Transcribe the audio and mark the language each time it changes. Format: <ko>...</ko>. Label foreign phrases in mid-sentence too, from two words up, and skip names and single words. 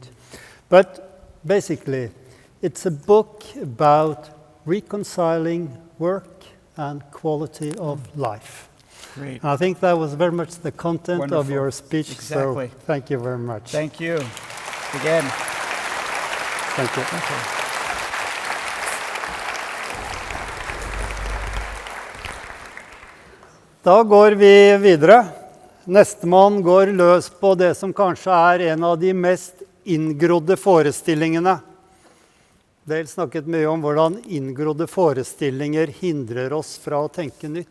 <en>But basically, it's a book about reconciling work and quality of life. Great. I think that was very much the content Wonderful. of your speech. Exactly. So thank you very much. Thank you. Again. Thank you. Okay.</en> <no>Da går vi videre. Nestemann går løs på det som kanskje er en av de mest inngrodde forestillingene. Dale snakket mye om hvordan inngrodde forestillinger hindrer oss fra å tenke nytt.</no>